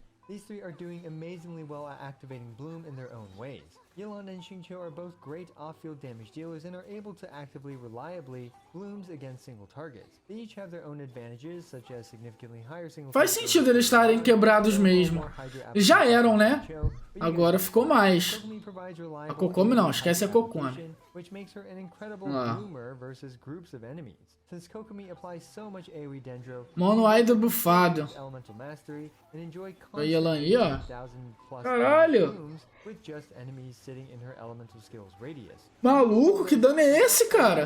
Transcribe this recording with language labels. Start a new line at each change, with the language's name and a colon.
English: These 3 are doing amazingly well at activating Bloom in their own ways. Yelan and Xingqiu are both great off-field damage dealers and are able to actively reliably blooms against single targets. They each have their own advantages, such as significantly higher single.
Portuguese: Faz sentido eles estarem quebrados mesmo. Já eram, né? Agora ficou mais. A Kokomi não, esquece a Kokomi.
English: Which makes her an incredible bloomer versus groups of enemies. Since Kokomi applies so much AoE Dendro,
Portuguese: Mono Idol bufado.
English: Elemental Mastery and enjoy
Portuguese: A Yelan aí, ó. Caralho.
English: with just enemies sitting in her elemental skills radius.
Portuguese: Maluco, que dano é esse, cara?